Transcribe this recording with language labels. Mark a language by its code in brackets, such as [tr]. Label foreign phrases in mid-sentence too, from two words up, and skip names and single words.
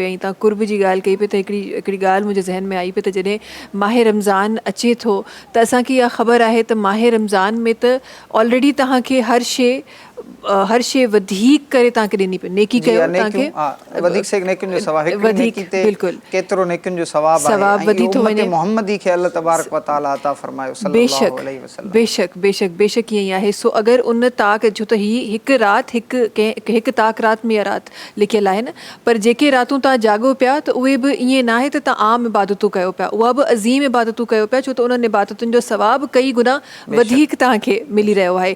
[sd] ऐं तव्हां कुर्ब जी ॻाल्हि कई पई त हिकिड़ी ॻाल्हि मुंहिंजे ज़हन में आई पई त जॾहिं माह रमज़ान अचे थो त असांखे इहा ख़बर आहे त माह रमज़ान में त ऑलरेडी तव्हांखे हर शइ वधीक करे तव्हांखे ॾिनी पई, नेकी कयो तव्हांखे वधीक से नेकियुनि जो सवाब, हिकिड़ी वधीक, नेकी ते बिल्कुलु केतिरो नेकियुनि जो सवाब सवाब आहे, वधी थो उम्मत वञे। मुहम्मदी खे [ar] الله تبارك وتعالى [sd] अता फरमायो [ar] صلى الله عليه وسلم. [sd] बेशक ईअं ई आहे। सो अगरि उन ताक, छो त ही हिकु राति हिकु ताक राति में इहा राति लिखियलु आहे न, पर जेके रातूं तव्हां जाॻो पिया त उहे बि ईअं न आहे त तव्हां आम इबादतूं कयो पिया, उहा बि अज़ीम इबादतूं कयो पिया, छो त उन्हनि इबादतुनि जो सवाब कई गुना वधीक तव्हांखे मिली रहियो आहे।